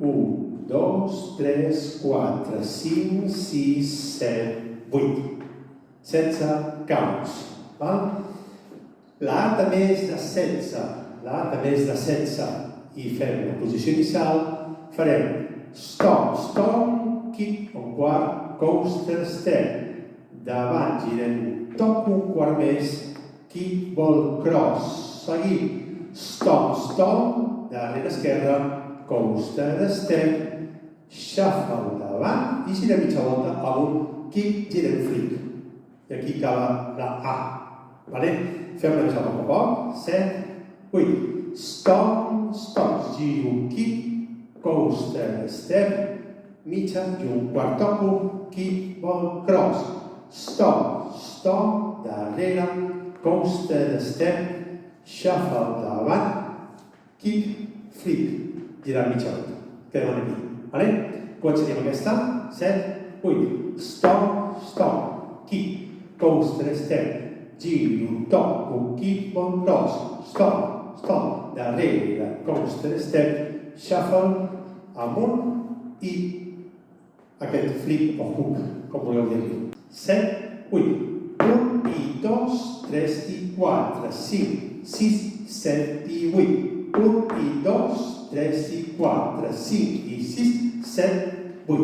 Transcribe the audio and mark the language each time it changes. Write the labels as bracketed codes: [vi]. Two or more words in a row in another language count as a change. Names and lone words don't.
[ca] 1, 2, 3, 4, 5, 6, 7, 8. 16 counts. La A també és de 16. La A també és de 16. I fem la posició inicial. Farem [en] stop, stop, kick, [ca] un quart, [en] coaster, step. [ca] Davant girem top un quart més, [en] kick, ball, cross. [ca] Seguim. [en] Stop, stop, [ca] darrere esquerra, [en] coaster, step, shuffle [ca] davant i girem mitja volta amb un kick, girem flick. I aquí acaba la A. Fem-la més a poc a poc. 7, 8. [en] Stop, stop, giro, kick, coaster, step, [ca] mitja i un quart topo, [en] kick, ball, cross. Stop, stop, darrere, coaster, step, shuffle davant, kick, flick, [ca] girar mitja volta. Quedem aquí. Començaríem aquesta. 7, 8. [en] Stop, stop, kick, coaster, step, giro, topo, kick, ball, cross. Stop, stop, darrere, coaster, step, shuffle, [ca] amunt i aquest flip o hook, com voleu dir-li. 7, 8. 1 i 2, 3 i 4, 5, 6, 7 i 8. 1 i 2, 3 i 4, 5 i 6, 7, 8.